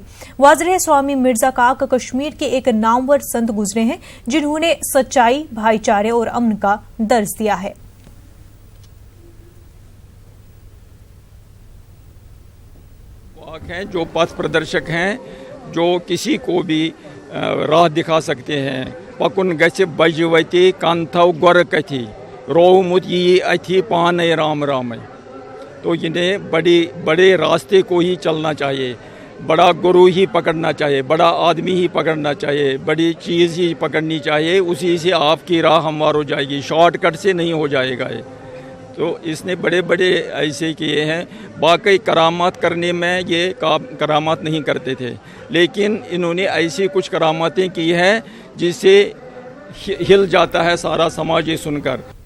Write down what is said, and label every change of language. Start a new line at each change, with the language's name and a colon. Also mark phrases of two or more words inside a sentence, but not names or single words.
Hindi: वाज़ेह है स्वामी मिर्जा काक कश्मीर के एक नामवर संत गुजरे हैं, जिन्होंने सच्चाई, भाईचारे और अमन का दर्ज दिया है। हैं जो पथ प्रदर्शक हैं, जो किसी को भी राह दिखा सकते हैं।
Kashmiri: पकुन गछ बजवती कंथव गोर कथी रोमुत ये अथी पान राम राम।
Hindi: तो इन्हें बड़े रास्ते को ही चलना चाहिए। बड़ा गुरु ही पकड़ना चाहिए, बड़ा आदमी ही पकड़ना चाहिए, बड़ी चीज़ ही पकड़नी चाहिए, उसी से आपकी राह हमवार हो जाएगी, शॉर्टकट से नहीं हो जाएगा ये। तो इसने बड़े बड़े ऐसे किए हैं, बाकी करामात करने में ये करामात नहीं करते थे, लेकिन इन्होंने ऐसी कुछ करामातें की हैं जिससे हिल जाता है सारा समाज ये सुनकर।